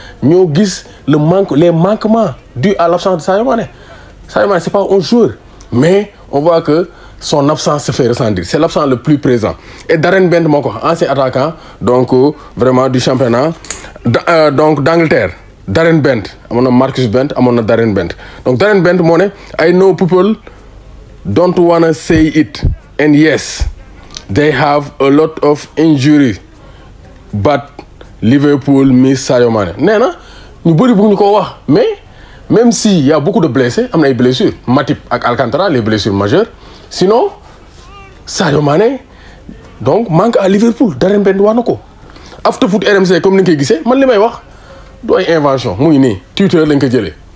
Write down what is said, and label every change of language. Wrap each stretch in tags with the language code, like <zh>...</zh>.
<fr>Nous voyons les manquements dus à l'absence de Sadio Mané. Sadio Mané, ce n'est pas un joueur, mais on voit que son absence se fait ressentir. C'est l'absence le plus présent. Et Darren Bent, ancien attaquant, donc vraiment du championnat donc d'Angleterre.</fr> <wo>Darren Bent, amona Marcus Bent, amona Darren Bent.</wo> <en>Donc Darren Bent, I know people don't wanna say it, and yes, they have a lot of injuries, but Liverpool miss Sadio Mané.</en> <wo>Néna, ñu bari bëgg ñu ko wax,</wo> <fr>mais même s'il y a beaucoup de blessés,</fr> <wo>am na ay</wo> <fr>blessures, Matip ak Alcantara, les blessures majeures. Sinon, Sadio Mané donc manque à Liverpool. Darren Bent</fr> <wo>wax na ko. After Foot RMC comme ni nga koy gisee man li may wax du ay invention mu ngi nii Twitter lañ ko jëlee.</wo>